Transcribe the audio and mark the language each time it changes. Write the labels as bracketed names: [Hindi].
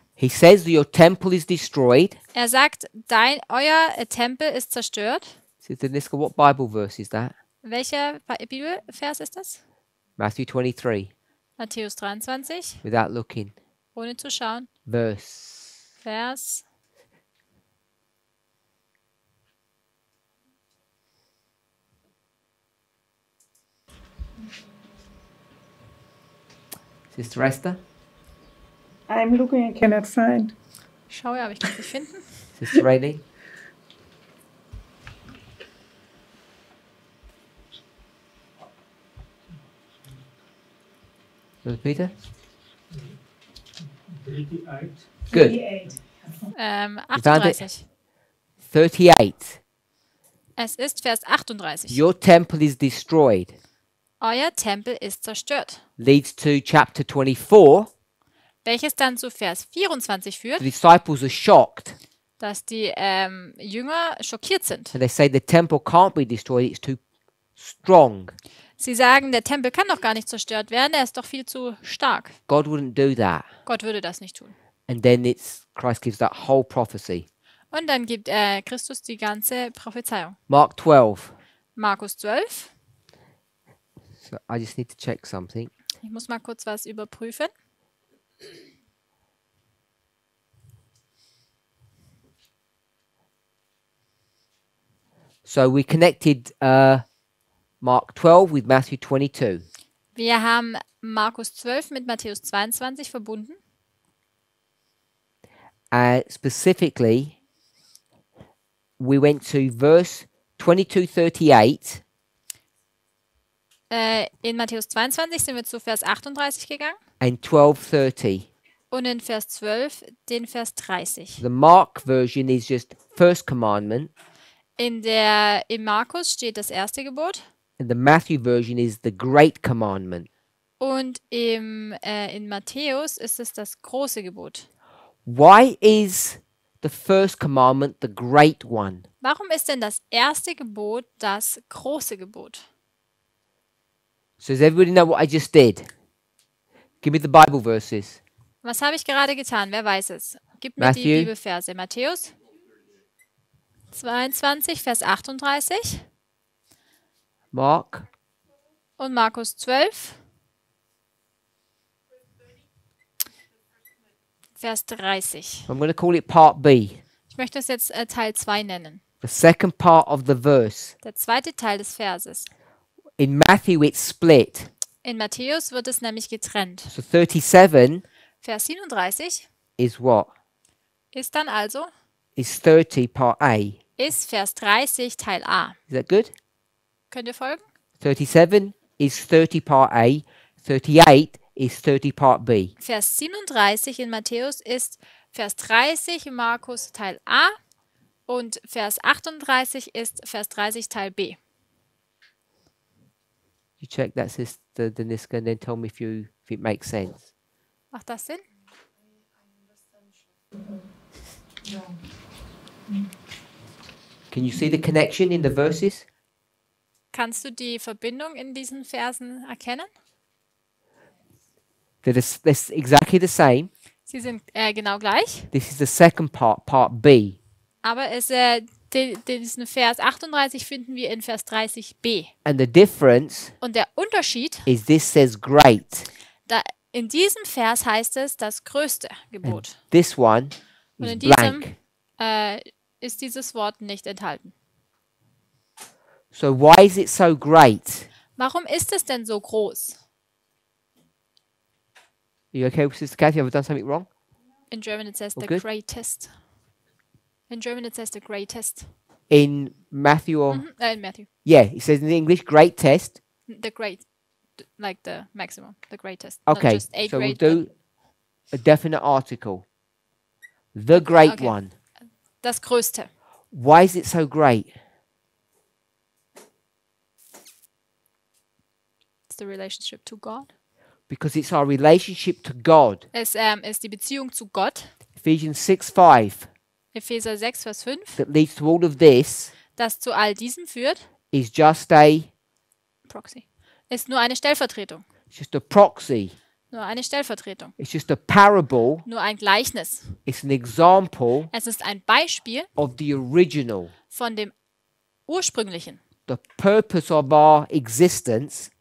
[English] He says that your temple is destroyed. [German] Er sagt, euer Tempel ist zerstört. [English] Sister Niska, what Bible verse is that? [German] Welcher Bibelvers ist das? [English] Matthew 23. [German] Matthäus 23, [English] Without looking. [German] ohne zu schauen. [English] Verse. [German] Vers. [English] Sister Esther? I'm looking, I cannot find. [German] Ich schaue, aber ich kann es nicht finden. [English] Sister Rainey? Brother Peter? Good. 38. 38. [German] Es ist Vers 38. [English] Your temple is destroyed. [German] Euer Tempel ist zerstört. [English] Leads to chapter 24. [German] Welches dann zu Vers 24 führt, [English] The disciples are shocked [German] dass die Jünger schockiert sind. [English] and they say the temple can't be destroyed, it's too strong. [German] Sie sagen, der Tempel kann doch gar nicht zerstört werden, er ist doch viel zu stark. [English] God wouldn't do that. [German] Gott würde das nicht tun. [English] And then Christ gives that whole prophecy. [German] Und dann gibt Christus die ganze Prophezeiung. [English] Mark 12. [German] Markus 12. [English] So I just need to check something. [German] Ich muss mal kurz was überprüfen. [English] So we connected Mark 12 with Matthew 22. [German] Wir haben Markus 12 mit Matthäus 22 verbunden. [English] Specifically, we went to verse 22:38. [German] In Matthäus 22 sind wir zu Vers 38 gegangen [English] And 12:30. [German] und in Vers 12 den Vers 30. [English] The Mark version is just first commandment, [German] Im Markus steht das erste Gebot [English] and the Matthew version is the great commandment. [German] und in Matthäus ist es das große Gebot. [English] Why is the first commandment the great one? [German] Warum ist denn das erste Gebot das große Gebot? [English] So does everybody know what I just did? Give me the Bible verses. [German] Was habe ich gerade getan? Wer weiß es? Gib mir [English] Matthew. [German] die Bibelverse. Matthäus 22, Vers 38 [English] Mark [German] und Markus 12, Vers 30. [English] I'm going to call it part B. [German] Ich möchte es jetzt Teil 2 nennen. [English] The second part of the verse. [German] Der zweite Teil des Verses. [English] In Matthew it's split. [German] In Matthäus wird es nämlich getrennt. [English] So 37 [German] Vers 37 [English] is what? [German] ist dann also, [English] Is 30 part A. [German] ist Vers 30 Teil A. [English] Is that good? [German] Könnt ihr folgen? [English] 37 is 30 part A. 38 is 30 part B. [German] Vers 37 in Matthäus ist Vers 30 in Markus Teil A und Vers 38 ist Vers 30 Teil B. [English] You check that, Sister Deniska, and then tell me if it makes sense. [German] Macht das Sinn? [English] Can you see the connection in the verses? [German] Kannst du die Verbindung in diesen Versen erkennen? [English] They're exactly the same. [German] Sie sind genau gleich, [English] This is the second part, part B. [German] aber diesen Vers 38 finden wir in Vers 30b. [English] And the difference [German] Und der Unterschied, [English] is this says great. [German] in diesem Vers heißt es das größte Gebot. [English] This one [German] Und [English] is [German] in diesem [English] blank. [German] ist dieses Wort nicht enthalten. [English] So why is it so great? [German] Warum ist es denn so groß? [English] Are you okay with Sister Kathy? Have I done something wrong? In German it says Oh, the good. greatest. In German it says the greatest. In Matthew or In Matthew. yeah, it says in English great test. The great, like the maximum, the greatest. Not Okay, just a so we'll great, do a definite article. The great Okay. one. but [German] das größte. [English] Why is it so great? It's the relationship to God. Because it's our relationship to God. [German] Es ist die Beziehung zu Gott. [English] Ephesians 6:5 [German] Epheser 6, Vers 5. [English] that leads to all of this [German] Das zu all diesem führt. [English] is just a Proxy. [German] Ist nur eine Stellvertretung. [English] it's just a proxy. [German] Nur eine Stellvertretung. [English] It's just a parable. [German] Nur ein Gleichnis. [English] It's an example [German] Es ist ein Beispiel [English] of the original. [German] von dem ursprünglichen. [English] the purpose of our existence